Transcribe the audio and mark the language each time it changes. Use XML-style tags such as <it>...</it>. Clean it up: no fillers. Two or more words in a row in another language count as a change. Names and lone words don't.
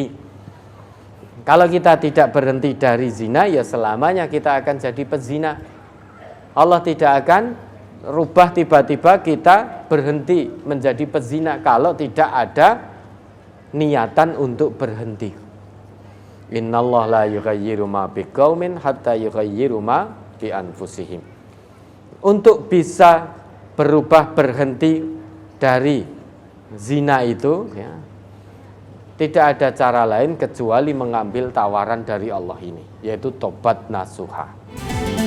<id>Kalau kita tidak berhenti dari zina, ya selamanya kita akan jadi pezina. Allah tidak akan rubah tiba-tiba kita berhenti menjadi pezina kalau tidak ada niatan untuk berhenti.</id> <ar>إن الله لا يغير ما بقوم حتى يغيروا ما بأنفسهم.</ar> <id>Untuk bisa berubah berhenti dari zina itu, ya, tidak ada cara lain kecuali mengambil tawaran dari Allah ini, yaitu tobat nasuha.</id>